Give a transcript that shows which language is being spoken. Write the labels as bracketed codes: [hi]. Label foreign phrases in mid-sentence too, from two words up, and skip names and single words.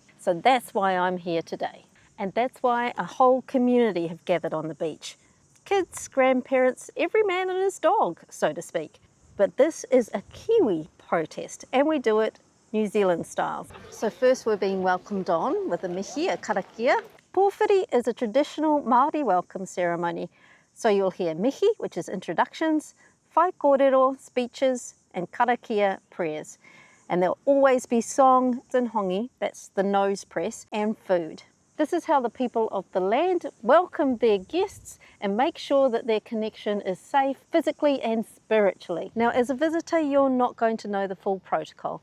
[en] So that's why I'm here today. And that's why a whole community have gathered on the beach. Kids, grandparents, every man and his dog, so to speak. But this is a Kiwi protest, and we do it New Zealand style. So first we're being welcomed on with a mihi, a karakia. Powhiri is a traditional Māori welcome ceremony. So you'll hear mihi, which is introductions, [mi] whai kōrero, [en] speeches, and karakia, prayers. And there'll always be song and hongi, that's the nose press, and food. This is how the people of the land welcome their guests and make sure that their connection is safe physically and spiritually. Now, as a visitor, you're not going to know the full protocol.